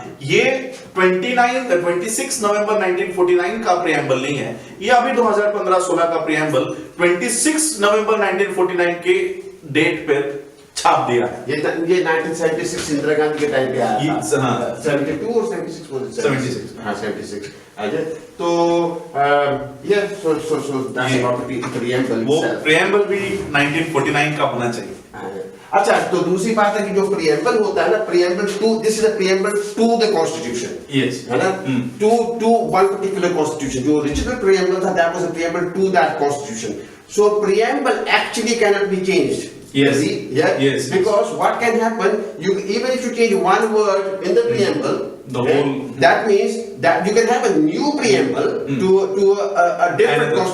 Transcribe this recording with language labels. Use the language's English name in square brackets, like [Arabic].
[Hindi] ये 26 नवंबर 1949 का प्रियम्बल नहीं है, ये अभी 2015-16 का प्रियम्बल 26 नवंबर 1949 के डेट पर छाप दिया है। ये 1976 इंदिरा गांधी के टाइम पे आया था। हाँ, 72 और 76 बोल 76 हाँ 76 आजा तो ये [English] so that's about the preamble [Hindi] वो [English] itself. [Hindi] प्रियम्बल भी 1949 का होना चाहिए। अच्छा, तो दूसरी बात है कि जो preamble होता है ना, preamble to, [English] this is a preamble to the constitution. Yes. [Hindi] है ना? [English] To one particular constitution. [Hindi] जो original preamble था, [English] that was a preamble to that constitution. So preamble actually cannot be changed. Yes. Yeah. Yes. Because what can happen? Even if you change one word in the preamble, the whole. That means that you can have a new preamble to a different